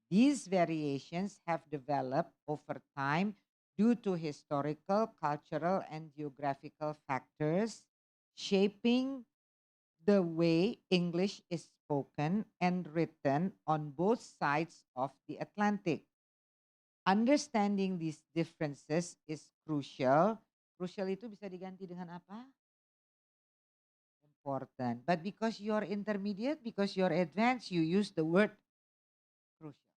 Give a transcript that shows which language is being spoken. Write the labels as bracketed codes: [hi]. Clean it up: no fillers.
[en] These variations have developed over time due to historical, cultural, and geographical factors shaping the way English is spoken and written on both sides of the Atlantic. Understanding these differences is crucial. [id] Crucial itu bisa diganti dengan apa? [en] Important. But because you're intermediate, because you're advanced, you use the word crucial.